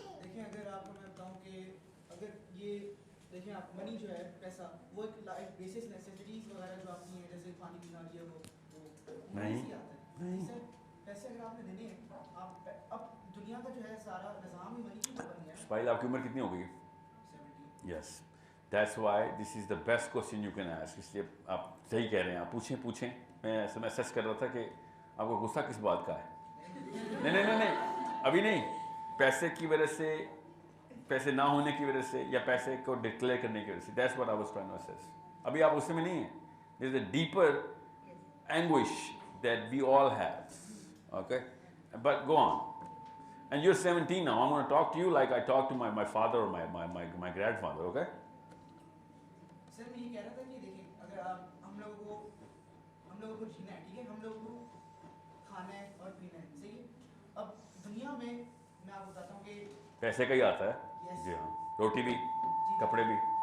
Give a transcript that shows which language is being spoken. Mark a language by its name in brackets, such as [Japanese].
[Urdu] دیکھیں اگر آپ کو میں بتاؤں کہ اگر یہ دیکھیں آپ منی جو ہے پیسہ وہ ایک بیسس نیسیسٹیز وغیرہ جو آپ کی ہیں جیسے پانی پینا یہ وہ نہیں آتا ہے. پیسے اگر آپ نے دینے ہیں آپ اب دنیا کا جو ہے سارا نظام ہی منی کی بن گیا ہے. اسماعیل آپ کی عمر کتنی ہو گئی؟ 70. [English] Yes. That's why this is the best question you can ask. [Urdu] اس لیے آپ صحیح کہہ رہے ہیں, آپ پوچھیں. میں سرچ کر رہا تھا کہ آپ کو غصہ کس بات کا ہے. نہیں ابھی نہیں. پیسے کی وجہ سے, پیسے نہ ہونے کی وجہ سے, یا پیسے کو ڈکلیئر کرنے کی وجہ سے. [English] That's what I was trying to assess. [Urdu] ابھی آپ اس میں نہیں ہیں. [English] There is a deeper anguish that we all have. Okay, but go on. And you're 17 now. I'm going to talk to you like I talked to my father or my grandfather, okay? [Urdu] سر میں یہ کہہ رہا تھا کہ دیکھیں اگر آپ ہم لوگوں کو جینا ہے, ٹھیک ہے, ہم لوگوں کو کھانا ہے اور پینا ہے, صحیح ہے. اب دنیا میں آپ کو بتاتا ہوں کہ پیسے کا ہی آتا ہے. جی ہاں, روٹی بھی, کپڑے بھی.